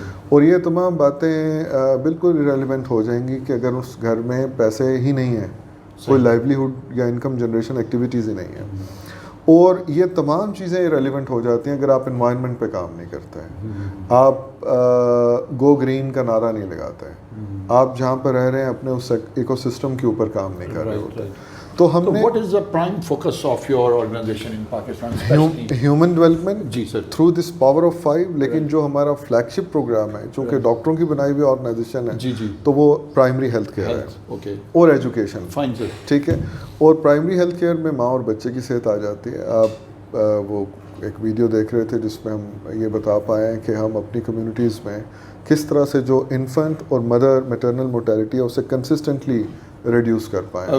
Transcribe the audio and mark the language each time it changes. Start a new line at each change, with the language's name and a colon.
Urdu: اور یہ تمام باتیں بالکل ریلیونٹ ہو جائیں گی کہ اگر اس گھر میں پیسے ہی نہیں ہیں, کوئی لائیولیہڈ یا انکم جنریشن ایکٹیویٹیز ہی نہیں ہیں. اور یہ تمام چیزیں ریلیونٹ ہو جاتی ہیں اگر آپ انوائرمنٹ پہ کام نہیں کرتے ہیں, آپ گو گرین کا نعرہ نہیں لگاتے ہیں, آپ جہاں پر رہ رہے ہیں اپنے اس ایکو سسٹم کے اوپر کام نہیں کر رہے ہوتے. تو ہم نے
English: what is the prime focus of your organization in Pakistan? Human development
Urdu: جی sir,
English: Through this power of 5.
Urdu: لیکن جو ہمارا فلیگ شپ پروگرام ہے, چونکہ ڈاکٹروں کی بنائی ہوئی آرگنائزیشن ہے, جی جی, تو وہ پرائمری ہیلتھ کیئر ہے, اوکے, اور ایجوکیشن.
English: fine sir,
Urdu: ٹھیک ہے. اور پرائمری ہیلتھ کیئر میں ماں اور بچے کی صحت آ جاتی ہے. آپ وہ ایک ویڈیو دیکھ رہے تھے جس میں ہم یہ بتا پائے ہیں کہ ہم اپنی کمیونٹیز میں کس طرح سے جو انفنٹ اور میٹرنل موٹیلٹی ہے اسے کنسسٹنٹلی ریڈیوس کر پائیں.